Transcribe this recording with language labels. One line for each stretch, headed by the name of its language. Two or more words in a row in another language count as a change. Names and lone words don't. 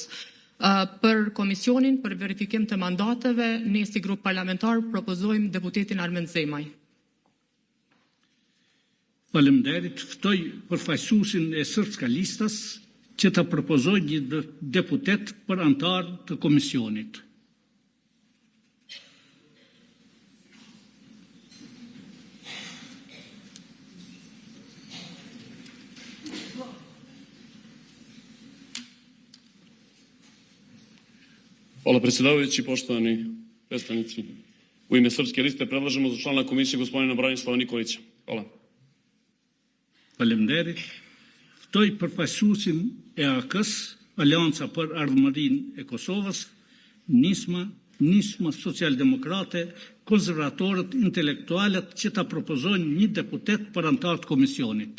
Albanian: Për komisionin për verifikim të mandateve, ne si grup parlamentar propozojmë deputetin Armend Zemaj. Faleminderit. Ftoj përfaqësuesin e Srpska Listas që ta propozoj një deputet për antar të komisionit.
Serbian: Hvala predsjedavajući, poštovani predstavnici. U ime Srpske liste predlažemo za člana komisije gospodina Branislava Nikolića. Hvala.
Albanian: Faleminderit. Ftoj përfaqësuesin e AK-s, Alianca për Ardhmërinë e Kosovës, Nisma Socialdemokrate, konservatorët, intelektualët që ta propozojnë një deputet për antar të komisionit.